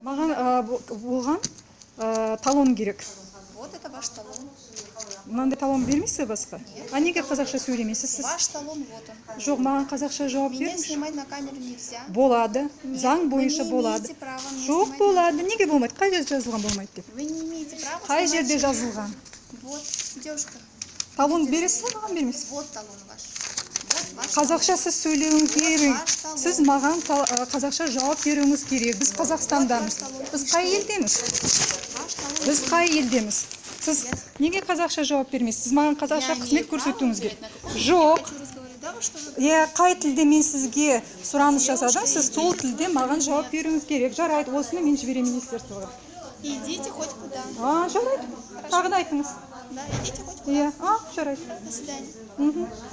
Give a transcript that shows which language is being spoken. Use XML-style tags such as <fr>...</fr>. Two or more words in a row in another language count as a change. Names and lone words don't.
<kk>Маған болған талон керек.</kk> <ru>Вот это ваш талон.</ru> <kk>Мынандай талон бермейсіз басқа? А неге қазақша сөйлемейсіз сіз?</kk> <ru>Ваш талон вот он.</ru> <kk>Жоқ, маған қазақша жауап</kk> <ru>Меня</ru> <kk>беріңізші.</kk> <ru>снимать на камеру нельзя.</ru> <kk>Болады.</kk> <ru>Нет,</ru> <kk>Заң</kk> <ru>вы</ru> <kk>бойынша</kk> <ru>не</ru> <kk>болады.</kk> <ru>имеете права меня</ru> <kk>Жоқ,</kk> <ru>снимать</ru> <kk>болады. Неге болмайды? Қай жерде жазылған болмайды деп?</kk> <ru>Вы не имеете права</ru> <kk>Қай</kk> <ru>снимать</ru> <kk>жерде</kk> <ru>человека.</ru> <kk>жазылған?</kk> <ru>Вот, девушка.</ru> <kk>Талон бересіз, маған бермейсіз?</kk> <ru>Вот талон ваш. Вот ваш</ru> <kk>Қазақша сіз сөйлеуіңіз керек.</kk> <ru>ваш талон.</ru> <kk>Сіз маған қазақша жауап беруіңіз керек. Біз Қазақстандамыз. Біз қай елдеміз?</kk> <ru>Ваш талон.</ru> <kk>Біз қай елдеміз? Сіз неге қазақша жауап бермейсіз? Сіз маған қазақша қызмет көрсетуіңіз керек. Жоқ.</kk> <ru>Хочу разговаривать. Да, вы что вы?</ru> <kk>Қай тілде мен сізге сұраныс жасадым, сіз сол тілде маған жауап беруіңіз керек. Жарайды, осыны мен жіберемін министерствоға.</kk> <ru>Идите хоть куда.</ru> <kk>Жарайды. Тағы да айтыңыз.</kk> <ru>Да, идите хоть куда.</ru> <kk>Жарайды.</kk> <ru>До свидания. Мгм.</ru>